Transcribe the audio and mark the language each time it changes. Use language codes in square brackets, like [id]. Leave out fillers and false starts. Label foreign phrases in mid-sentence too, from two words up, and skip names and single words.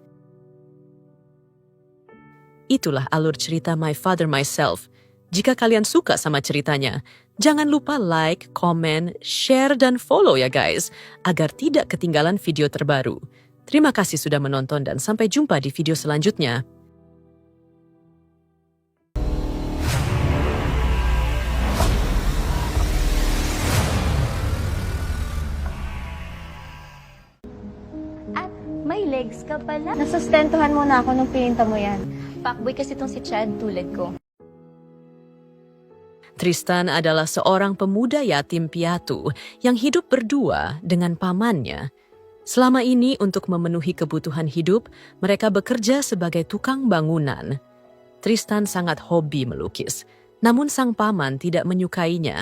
[id] Itulah alur cerita My Father Myself. Jika kalian suka sama ceritanya, jangan lupa like, komen, share, dan follow ya guys, agar tidak ketinggalan video terbaru. Terima kasih sudah menonton dan sampai jumpa di video selanjutnya. [tl] At may legs ka pala. Nasustentuhan mo na ako nung pininta mo yan. Fuckboy kasi itong si Chad tulad ko. [id] Tristan adalah seorang pemuda yatim piatu yang hidup berdua dengan pamannya. Selama ini untuk memenuhi kebutuhan hidup, mereka bekerja sebagai tukang bangunan. Tristan sangat hobi melukis, namun sang paman tidak menyukainya.